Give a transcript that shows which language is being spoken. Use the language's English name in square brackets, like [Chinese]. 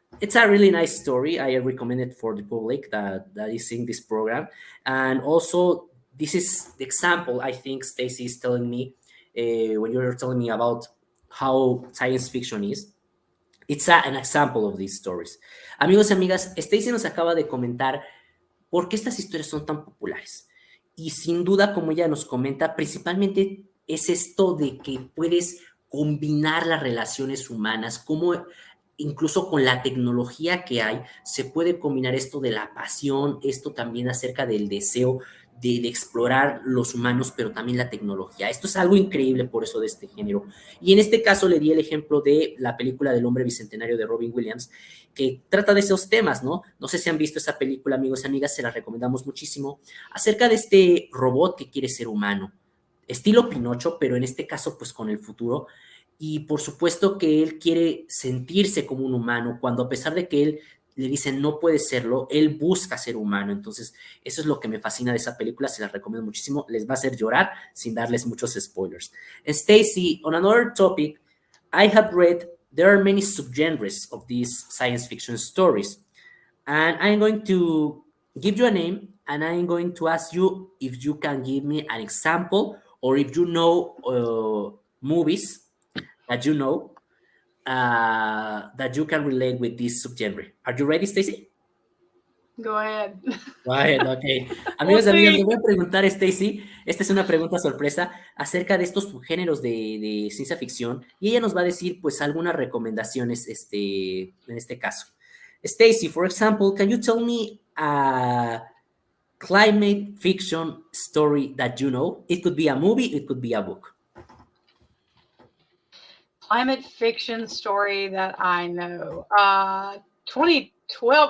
[English] It's a really nice story. I recommend it for the public that is seeing this program. And also, this is the example I think Stacy is telling me when you're telling me about how science fiction is. It's an example of these stories. [Spanish] Amigos y amigas, Stacy nos acaba de comentar por qué estas historias son tan populares. Y sin duda, como ella nos comenta, principalmente es esto de que puedes combinar las relaciones humanas, cómo incluso con la tecnología que hay, se puede combinar esto de la pasión, esto también acerca del deseo de explorar los humanos, pero también la tecnología. Esto es algo increíble por eso de este género. Y en este caso le di el ejemplo de la película del hombre bicentenario de Robin Williams, que trata de esos temas, ¿no? No sé si han visto esa película, amigos y amigas, se la recomendamos muchísimo, acerca de este robot que quiere ser humano, estilo Pinocho, pero en este caso, pues con el futuro. Y por supuesto que él quiere sentirse como un humano, cuando a pesar de que él le dicen no puede serlo, él busca ser humano. Entonces, eso es lo que me fascina de esa película, se la recomiendo muchísimo, les va a hacer llorar sin darles muchos spoilers. [English] And Stacy, on another topic, I have read there are many subgenres of these science fiction stories, and I'm going to give you a name, and I'm going to ask you if you can give me an example, or if you know movies that you know that you can relate with this subgenre. Are you ready, Stacy? Go ahead. Go ahead, ok. [Spanish] Amigos y amigas, le voy a preguntar a Stacy, esta es una pregunta sorpresa, acerca de estos subgéneros de ciencia ficción, y ella nos va a decir, pues, algunas recomendaciones en este caso. [English] Stacy, for example, can you tell me a climate fiction story that you know? It could be a movie, it could be a book. Climate fiction story that I know. 2012.